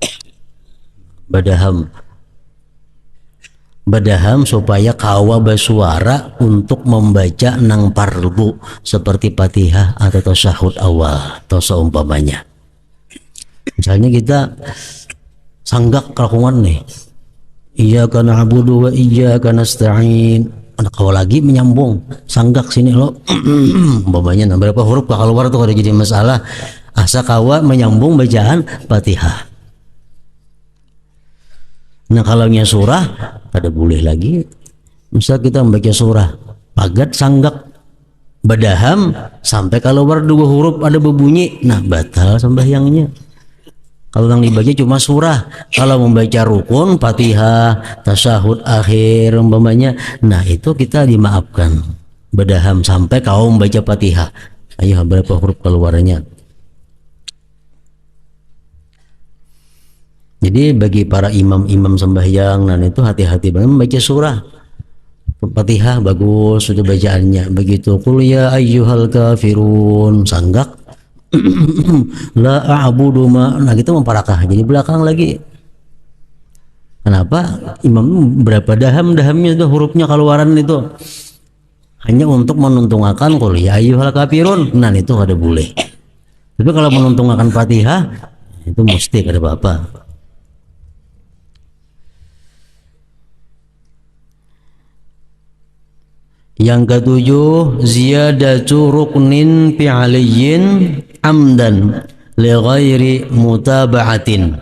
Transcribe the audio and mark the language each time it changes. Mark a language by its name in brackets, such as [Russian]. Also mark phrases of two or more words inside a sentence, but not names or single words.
[Banjar] supaya kawa bersuara untuk membaca nang parbu seperti Fatihah atau tasyahud awal atau seumpamanya. Misalnya kita sanggak kelakuan nih, [Arabic] إياك نعبد وإياك نستعين, [Banjar] anak kawa lagi menyambung sanggak sini lo umpamanya, nah berapa huruf keluar tuh ada jadi masalah. Asa kawa menyambung bacaan Fatihah. Nah kalau nya surah ada boleh lagi. Misal kita membaca surah pagat sanggak badaham sampai keluar dua huruf ada berbunyi, nah batal sembahyangnya. Kalau yang dibaca cuma surah, kalau membaca rukun Fatihah, tasyahud akhir umpamanya, nah itu kita dimaafkan badaham sampai kau membaca Fatihah. Ayo berapa huruf keluarnya. Jadi bagi para imam-imam sembahyang, nah itu hati-hati banget membaca surah. Fatihah bagus sudah bacaannya. Begitu [Arabic] قل يا أيها الكافرون [Banjar] sanggak [Arabic] لا أعبد ما, [Banjar] nah gitu memparakah jadi belakang lagi. Kenapa? Imam berapa dahamnya itu hurufnya keluaran itu hanya untuk menuntungakan [Arabic] قل يا أيها الكافرون. [Banjar] Nah itu kada boleh. Tapi kalau menuntungakan Fatihah itu mesti kada apa-apa. Yang ketujuh, [Arabic] زيادة ركن فعلي عمدا لغير متابعة.